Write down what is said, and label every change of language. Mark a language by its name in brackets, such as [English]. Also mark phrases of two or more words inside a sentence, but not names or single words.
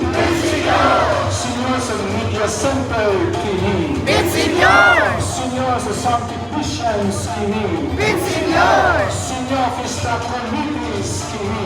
[Cebuano] Señor, sa media center kini. Señor! Señor, sa Sancti Missions kini. Señor! Señor, Fiesta Committees kini.